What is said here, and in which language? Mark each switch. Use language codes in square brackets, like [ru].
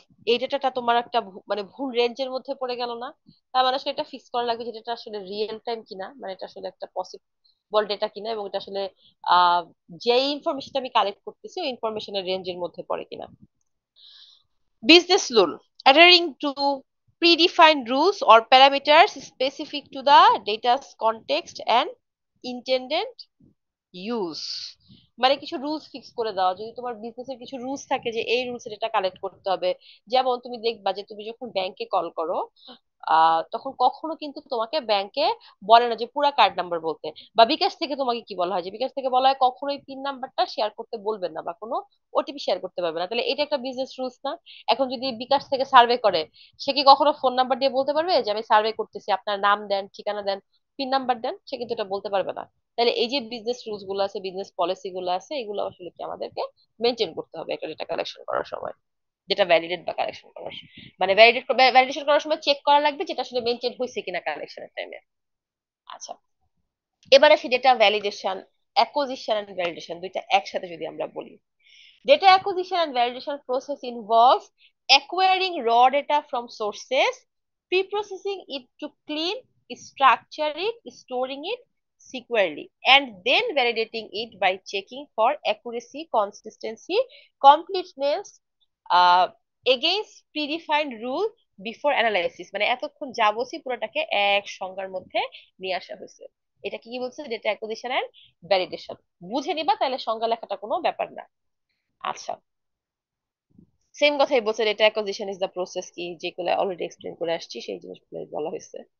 [bn] এই ডেটাটা তোমার একটা মানে ভুল রেঞ্জের মধ্যে পড়ে গেল না? তার মানে আসলে এটা ফিক্স করা লাগবে যে এটা আসলে রিয়েল টাইম কিনা, মানে এটা আসলে একটা পসিবল ডেটা কিনা, এবং এটা আসলে আহ যে ইনফরমেশনটা আমি কালেক্ট করতেছি ওই ইনফরমেশনের রেঞ্জের মধ্যে পড়ে কিনা। [en] Business rule, adhering to predefined rules or parameters specific to the data's context and intended use, [bn] মানে কিছু রুলস ফিক্স করে দেওয়া। যদি তোমার বিজনেসের কিছু রুলস থাকে যে এই রুলস এটা কালেক্ট করতে হবে, যেমন তুমি দেখবা যে তুমি যখন ব্যাংকে কল করো তখন কখনো কিন্তু তোমাকে ব্যাংকে বলে না যে পুরা কার্ড নাম্বার বলতে, বা বিকাশ থেকে তোমাকে কি বলা হয়, যে বিকাশ থেকে বলা হয় কখনোই পিন নাম্বারটা শেয়ার করতে বলবেন না, বা কোনো ওটিপি শেয়ার করতে পারবে না। তাহলে এটা একটা বিজনেস রুলস না? এখন যদি বিকাশ থেকে সার্ভে করে, সে কি কখনো ফোন নাম্বার দিয়ে বলতে পারবে যে আমি সার্ভে করতেছি, আপনার নাম দেন, ঠিকানা দেন, পিন নাম্বার দেন? সে কিন্তু এটা বলতে পারবে না। তাহলে এই যে বিজনেস রুলস গুলো আছে, বিজনেস পলিসি গুলো আছে, এগুলো আসলে কি আমাদেরকে মেনটেন করতে হবে একটা ডেটা কালেকশন করার সময়, যেটা ভ্যালিডেট বা কালেকশন করার মানে ভ্যালিডেশন করার সময় চেক করা লাগবে যেটা আসলে মেনটেন হয়েছে কিনা কালেকশনের টাইমে। আচ্ছা, এবার আসি data validation, acquisition and validation, দুইটা একসাথে যদি আমরা বলি। [en] Data acquisition and validation process involves acquiring raw data from sources, pre-processing it to clean, structure it, storing it securely, and then validating it by checking for accuracy, consistency, completeness uh, against predefined rule before analysis। [bn] মানে এতক্ষণ যা বলছি পুরোটাকে এক সংজ্ঞার মধ্যে নিয়ে আসা হয়েছে। এটা কি বলছে? Data acquisition and validation. বুঝে নিবা, তাহলে সংজ্ঞা লেখাটা কোনো ব্যাপার না। আচ্ছা, সেম কথাই বলছে, data acquisition is the process, কি যেগুলো অলরেডি এক্সপ্লেন করে আসছি সেই জিনিসগুলো বলা হয়েছে।